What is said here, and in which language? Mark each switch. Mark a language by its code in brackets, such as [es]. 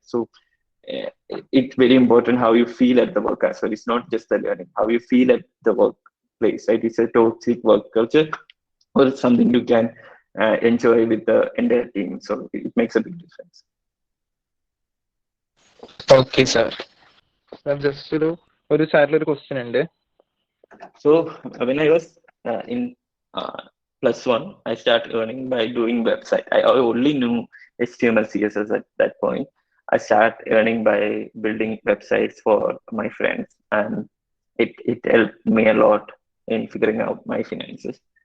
[en] So it's very important how you feel at the work as well. It's not just the learning, how you feel at the workplace, right? It's a toxic work culture or it's something you can enjoy with the entire team. So it makes a big difference. Okay, sir. Just [ml] ഒരു ചാറ്റിൽ ഒരു question ഉണ്ട്. [en] So when I was in +1, I started earning by doing website. I only knew HTML, CSS at that point. I started earning by building websites for my friends, and it helped me a lot in figuring out my finances.